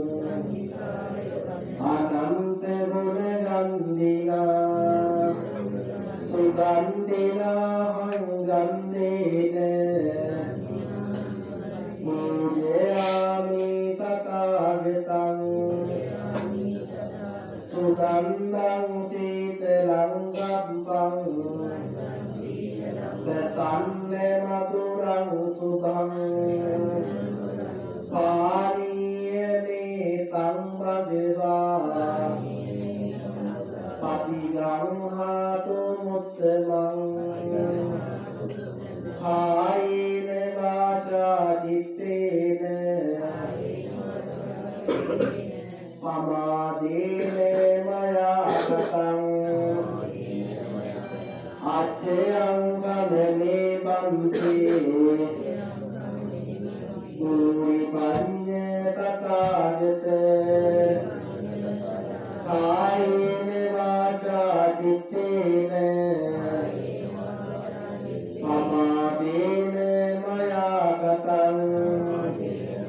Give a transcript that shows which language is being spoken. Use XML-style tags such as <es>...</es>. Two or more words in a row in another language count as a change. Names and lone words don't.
<pi>අනන්ත ගුණ ගන්ධිනා සුගන්ධිනා ගන්ධේන පූජයාමි තථාගතං සුගන්ධං සීතලං ගබ්බං දසන්න මధుරං සුභං පානීයනේ තං භගවා පටිගංහාතු මුත්තමං කායේන වාචා චිත්තේන පමාදේන මයා ගතං අච්ඡයං ගමනේ බන්තේ ගුරු පඤ්ඤ තථාගත කායේන වාචා චිත්තේන පමාදේන මයා ගතං</pi>